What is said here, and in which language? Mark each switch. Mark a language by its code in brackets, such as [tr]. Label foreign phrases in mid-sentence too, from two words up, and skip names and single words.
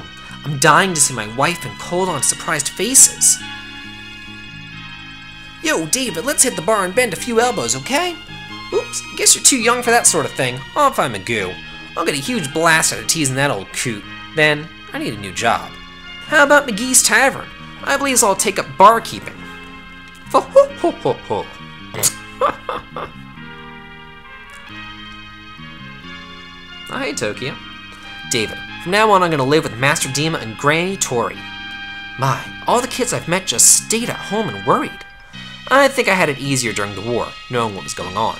[en] I'm dying to see my wife and Coldon's surprised faces. Yo, David, let's hit the bar and bend a few elbows, okay? Oops, I guess you're too young for that sort of thing. I'll find Magoo. I'll get a huge blast out of teasing that old coot. Then, I need a new job. How about McGee's Tavern? I believe I'll take up barkeeping. Ho ho ho ho ho. Oh, hey, Tokyo. David, from now on I'm going to live with Master Dima and Granny Tori. My, all the kids I've met just stayed at home and worried. I think I had it easier during the war, knowing what was going on.